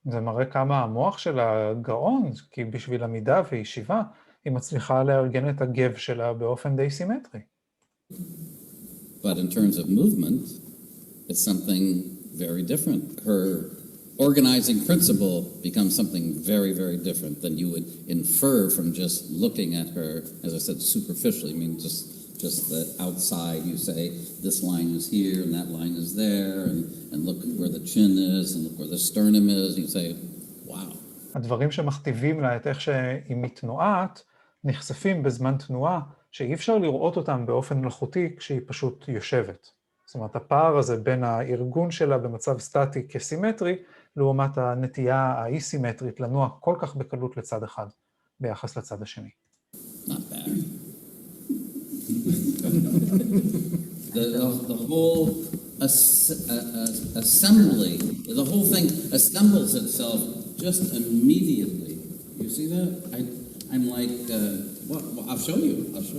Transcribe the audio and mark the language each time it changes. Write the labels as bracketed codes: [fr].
[he] זה מראה כמה המוח שלה גאון, כי בשביל עמידה וישיבה, היא מצליחה לארגן את הגב שלה באופן די סימטרי. [en] But in terms of movement, it's something very different. Her organizing principle becomes something very, very different than you would infer from just looking at her, as I said, superficially. I mean, just the outside, you say, this line is here and that line is there, and look where the chin is and look where the sternum is, and you say, wow. [he] הדברים שמכתיבים לה את איך שהיא מתנועת, נחשפים בזמן תנועה, שאי אפשר לראות אותם באופן מלאכותי כשהיא פשוט יושבת. זאת אומרת, הפער הזה בין הארגון שלה במצב סטטי כסימטרי, לעומת הנטייה האי-סימטרית לנוע כל כך בקלות לצד אחד, ביחס לצד השני. [en] Not bad. The whole assembly, the whole thing assembles itself just immediately. You see that? I'm like, well, I'll show you.